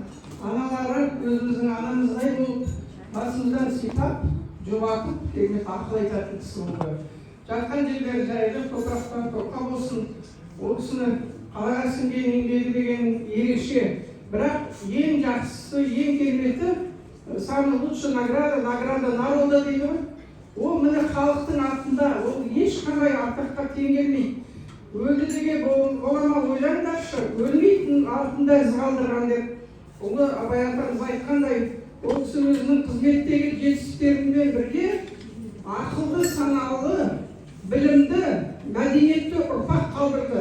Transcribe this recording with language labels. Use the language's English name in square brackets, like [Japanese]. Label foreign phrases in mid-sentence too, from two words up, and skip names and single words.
[Kazakh] Аналары өзіміздің анамыздай болып, басымыздан сипап, жұбатып, керемет ақыл айтатын кісі болды. Жатқан жерлері жайлы, топырақтан топқа болсын. Ол кісіні қалаға сіңген еңбегі деген ерекше. Бірақ ең жақсысы, ең кереметі, [Russian] самый лучший награда народа дейді ғой. [Kazakh] Ол міне халықтың артында, ол ешқандай артыққа тең келмейді. Өлді деген болама ойлаңдаршы, өлмейтін артында із қалдырған деп. Оны Абай атамыз айтқандай, ол кісі өзінің қызметтегі жетістіктерімен бірге ақылды, саналы, білімді, мәдениетті ұрпақ қалдырды.